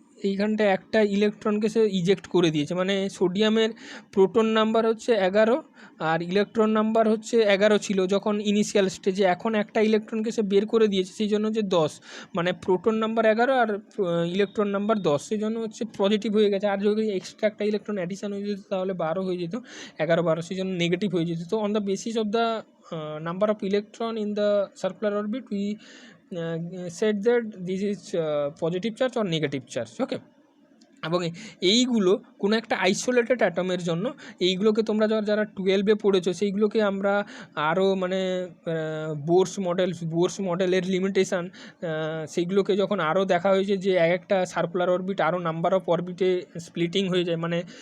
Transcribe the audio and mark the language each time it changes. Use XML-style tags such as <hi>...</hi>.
<bn>এইখানটায় একটা ইলেকট্রনকে সে ইজেক্ট করে দিয়েছে, মানে সোডিয়ামের প্রোটন নাম্বার হচ্ছে 11 আর ইলেকট্রন নাম্বার হচ্ছে 11 ছিল যখন ইনিশিয়াল স্টেজে, এখন একটা ইলেকট্রনকে সে বের করে দিয়েছে, সেই জন্য হচ্ছে 10, মানে প্রোটন নাম্বার 11 আর ইলেকট্রন নাম্বার 10, সেই জন্য হচ্ছে পজিটিভ হয়ে গেছে। আর যদি এক্সট্রা একটা ইলেকট্রন অ্যাডিশন হয়ে যেত তাহলে 12 হয়ে যেত, 11 12, সেই জন্য নেগেটিভ হয়ে যেত।</bn> <en>তো on the basis of the number of electron in the circular orbit we said that this is positive charge or negative charge, okay.</en> <bn>এবং এইগুলো কোনো একটা আইসোলেটেড অ্যাটমের জন্য, এইগুলোকে তোমরা যারা 12-এ পড়েছো সেইগুলোকে আমরা আরও মানে বোর্স মডেলের লিমিটেশান, সেইগুলোকে যখন আরও দেখা হয়েছে যে এক একটা সার্কুলার অরবিট আরও নাম্বার অফ অরবিটে স্প্লিটিং হয়ে যায়, মানে</bn>